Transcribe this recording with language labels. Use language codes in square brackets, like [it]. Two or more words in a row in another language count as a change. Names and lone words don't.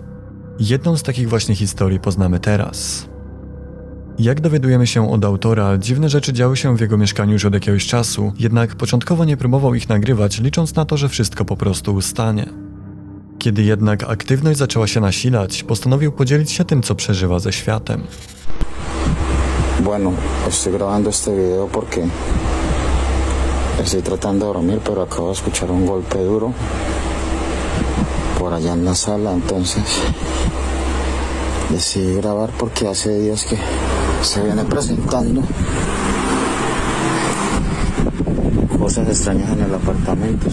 [pl] Jedną z takich właśnie historii poznamy teraz. Jak dowiadujemy się od autora, dziwne rzeczy działy się w jego mieszkaniu już od jakiegoś czasu, jednak początkowo nie próbował ich nagrywać, licząc na to, że wszystko po prostu ustanie. Kiedy jednak aktywność zaczęła się nasilać, postanowił podzielić się tym, co przeżywa ze światem. [es] Bueno, estoy grabando este video porque estoy tratando de dormir, pero acabo de escuchar un golpe duro por allá en la sala, entonces decidí grabar porque hace días que se viene presentando cosas extrañas en el apartamento.